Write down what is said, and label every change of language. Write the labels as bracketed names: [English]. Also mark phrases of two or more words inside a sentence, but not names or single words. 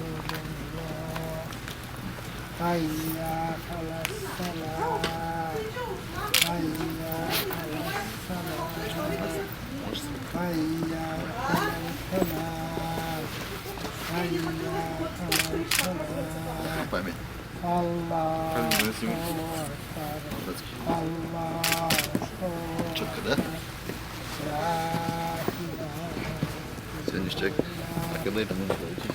[Arabic] الله حي على الصلاة حي على الصلاة حي على الفلاح حي على الفلاح [Russian] Память. [Arabic] الله [Russian] Молодецкий. [Arabic] الله [Russian] Четко, да? [Arabic] لا إله [Russian] Все ништяк. А когда это можно получить?